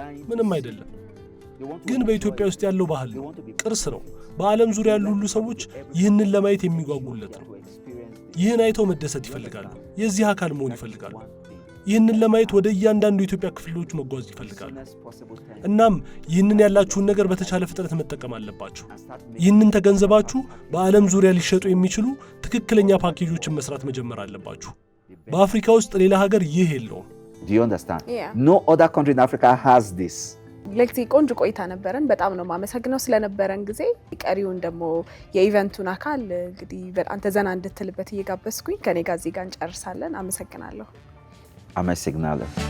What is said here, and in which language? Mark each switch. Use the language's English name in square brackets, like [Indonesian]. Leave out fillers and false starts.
[Amharic] ምንም አይደለም። ግን በኢትዮጵያ ውስጥ ያለው ባህል ነው፣ ቅርስ ነው። በዓለም ዙሪያ ያሉ ሁሉ ሰዎች ይህንን ለማየት የሚጓጉለት ነው። ይህን አይተው መደሰት ይፈልጋሉ። የዚህ አካል መሆን ይፈልጋሉ። ይህንን ለማየት ወደ እያንዳንዱ የኢትዮጵያ ክፍሎች መጓዝ ይፈልጋሉ። እናም ይህንን ያላችሁን ነገር በተቻለ ፍጥነት መጠቀም አለባችሁ። ይህንን ተገንዘባችሁ በዓለም ዙሪያ ሊሸጡ የሚችሉ ትክክለኛ ፓኬጆችን መስራት መጀመር አለባችሁ። በአፍሪካ ውስጥ ሌላ ሀገር ይህ የለውም። [English] Do you understand? No other country in Africa has this. [Amharic] ለክቲ ቆንጆ ቆይታ ነበረን። በጣም ነው ማመሰግነው ስለነበረን ጊዜ። ቀሪውን ደግሞ የኢቨንቱን አካል እንግዲህ በጣም ተዘና እንድትልበት እየጋበዝኩኝ ከኔ ጋር እዚህ ጋር እንጨርሳለን። አመሰግናለሁ። Amesignaለሁ።